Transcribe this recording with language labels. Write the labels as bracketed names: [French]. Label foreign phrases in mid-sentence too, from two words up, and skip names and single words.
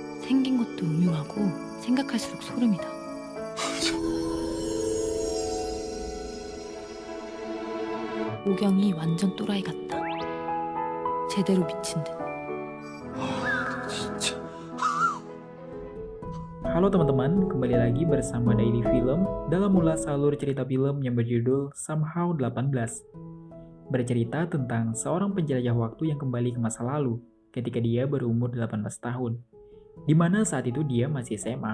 [Korean] 생긴 것도 음흉하고 생각할수록 소름이다. 오경이 완전 또라이 같다. 제대로 미친 듯. 진짜. [Indonesian] Halo teman-teman, kembali lagi bersama Daily Film dalam ulas alur cerita film yang berjudul Somehow 18. Bercerita tentang seorang penjelajah waktu yang kembali ke masa lalu ketika dia berumur 18 tahun, di mana saat itu dia masih SMA.